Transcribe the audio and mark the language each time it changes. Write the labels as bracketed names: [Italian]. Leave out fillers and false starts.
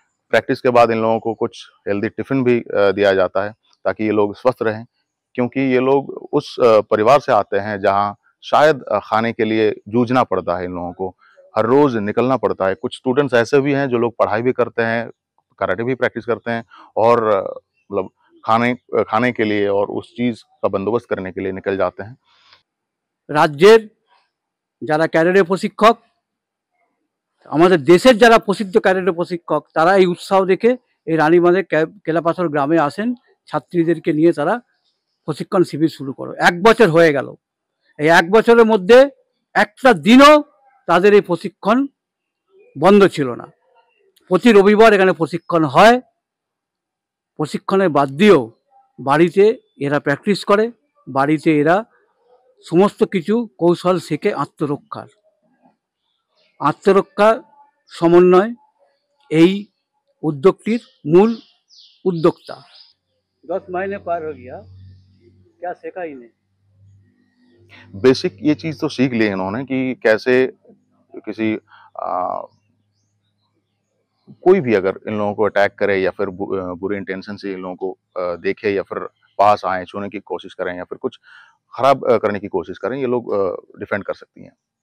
[Hindi] Practice के बाद इन लोगों को कुछ हेल्दी टिफिन भी दिया जाता है ताकि ये लोग स्वस्थ रहें, क्योंकि ये लोग उस परिवार से आते हैं जहाँ शायद खाने के लिए जूझना पड़ता है इन लोगों को, हर रोज निकलना पड़ता है। कुछ स्टूडेंट्स ऐसे भी हैं जो लोग पढ़ाई भी करते हैं, कराटे भी प्रैक्टिस करते हैं और मतलब खाने के लिए और उस चीज का बंदोबस्त करने के लिए निकल जाते हैं। [Bangla] রাজ্যের যারা ক্যাডারে প্রশিক্ষক, আমাদের দেশের যারা প্রসিদ্ধ ক্যাডারে প্রশিক্ষক, তারা এই উৎসাহ দেখে এই রানীবাঁধের কেলাপাথর গ্রামে আসেন, ছাত্রীদেরকে নিয়ে তারা প্রশিক্ষণ শিবির শুরু করো। 1 বছর হয়ে গেল, এই 1 বছরের মধ্যে একটা দিনও তাদের এই প্রশিক্ষণ বন্ধ ছিল না। প্রতি রবিবার এখানে প্রশিক্ষণ হয়। প্রশিক্ষণের বাদ দিয়েও বাড়িতে এরা প্র্যাকটিস করে, বাড়িতে এরা সমস্ত কিছু কৌশল শেখে আত্মরক্ষা সমন্বয় এই উদ্যোগটির মূল উদ্যোক্তা। [Hindi] 10 महीने पार हो गया, क्या सीखा इन्हें? बेसिक ये चीज तो सीख ली इन्होंने कि कैसे किसी कोई भी अगर इन लोगों को अटैक करे या फिर बुरे इंटेंशन से इन लोगों को देखे या फिर पास आए, छूने की कोशिश करें या फिर कुछ खराब करने की कोशिश करें, ये लोग डिफेंड कर सकती हैं।